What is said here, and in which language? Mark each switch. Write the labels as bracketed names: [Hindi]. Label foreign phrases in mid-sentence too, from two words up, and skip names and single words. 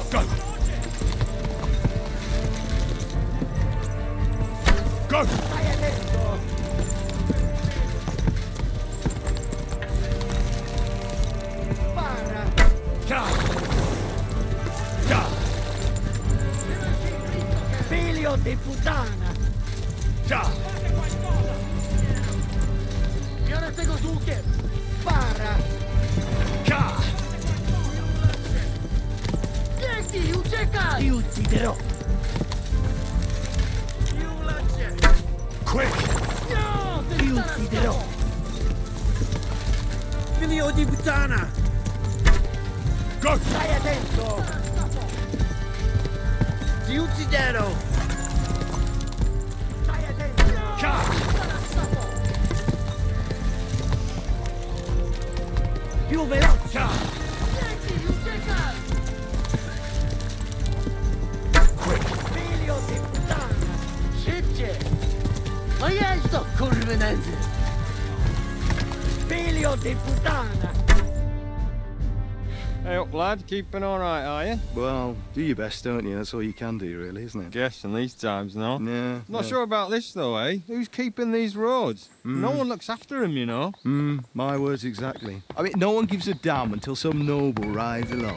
[English] Go! Go! [Italian] Stai attento! Spara! Ka! Ka! Figlio di puttana! Ka! [Polish] Biorę tego z łukiem! [Italian] Spara! Ka! [Polish] Biegnij, uciekaj! [Italian] Ti ucciderò! [English] Quick! [Italian] No! Ti ucciderò! Figlio di puttana! [English] Go! [Italian] Stai attento! Ti ucciderò! Stai attento! Ka! Più veloce! [English] Ka! Quick! [Italian] Figlio di puttana! [Polish] Szybciej! No jedź to, kurwy nędzy! [Italian] Figlio di puttana! [English] Hey up, lad. Keeping all right, are you? Well, do your best, don't you? That's all you can do, really, isn't it? Guess in these times, no? Yeah. Not sure about this, though, eh? Who's keeping these roads? No one looks after them, you know. My words exactly. I mean, no one gives a damn until some noble rides along.